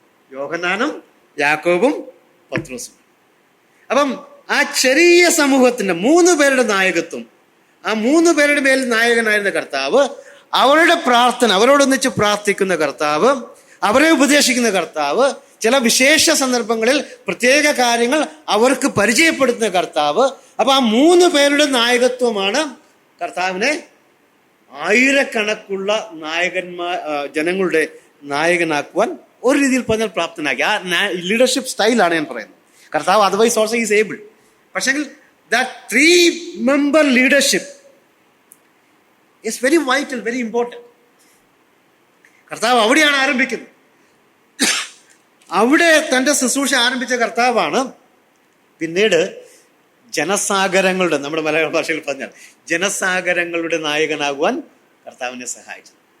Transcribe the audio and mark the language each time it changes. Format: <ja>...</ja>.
<ml>യോഹന്നാനും യാക്കോബും പത്രോസും. അപ്പം ആ ചെറിയ സമൂഹത്തിന്റെ 3 പേരുടെ നായകത്വം, ആ 3 പേരുടെ മേൽ നായകനായിരുന്ന കർത്താവ്, അവരുടെ പ്രാർത്ഥന, അവരോടൊന്നിച്ച് പ്രാർത്ഥിക്കുന്ന കർത്താവ്, അവരെ ഉപദേശിക്കുന്ന കർത്താവ്, ചില വിശേഷ സന്ദർഭങ്ങളിൽ പ്രത്യേക കാര്യങ്ങൾ അവർക്ക് പരിചയപ്പെടുത്തുന്ന കർത്താവ്. അപ്പൊ ആ 3 പേരുടെ നായകത്വമാണ് കർത്താവിനെ ആയിരക്കണക്കുള്ള ജനങ്ങളുടെ നായകനാക്കുവാൻ ഒരു രീതിയിൽ പറഞ്ഞാൽ പ്രാപ്തനാക്കി. ആ ലീഡർഷിപ്പ് സ്റ്റൈലാണ് ഞാൻ പറയുന്നത്.</ml> <en>കർത്താവ് otherwise also is able.</en> <ml>പക്ഷേ</ml> <en>that 3-member leadership is very vital, very important.</en> <ml>കർത്താവ് അവിടെയാണ് ആരംഭിക്കുന്നത്. അവിടെ തന്റെ ശുശ്രൂഷ ആരംഭിച്ച കർത്താവാണ് പിന്നീട് ജനസാഗരങ്ങളുടെ, നമ്മുടെ മലയാള ഭാഷയിൽ പറഞ്ഞാൽ ജനസാഗരങ്ങളുടെ നായകനാകുവാൻ കർത്താവിനെ സഹായിച്ചത്.</ml>